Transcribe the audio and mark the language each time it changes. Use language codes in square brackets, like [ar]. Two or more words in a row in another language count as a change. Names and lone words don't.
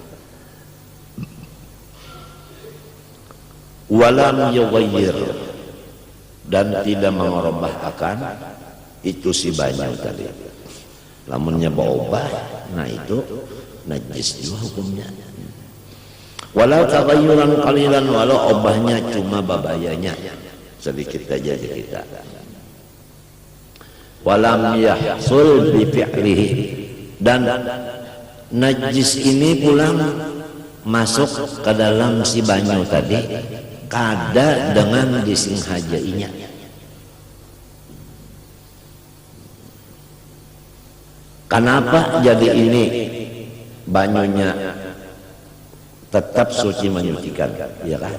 [ar] ولم يغير, [bjn] dan tidak mengubah akan itu si banyu tadi. Lamunnya berubah, nah itu najis juga hukumnya. [ar] ولو تغيرا قليلا, [bjn] walau obahnya cuma babayanya sedikit aja kita. [ar] ولم يحصل بفعله, [bjn] dan najis ini pulang masuk ke dalam si banyu tadi kada dengan disenghajainya. Kenapa jadi ini banyunya tetap suci menyucikan, ya kan?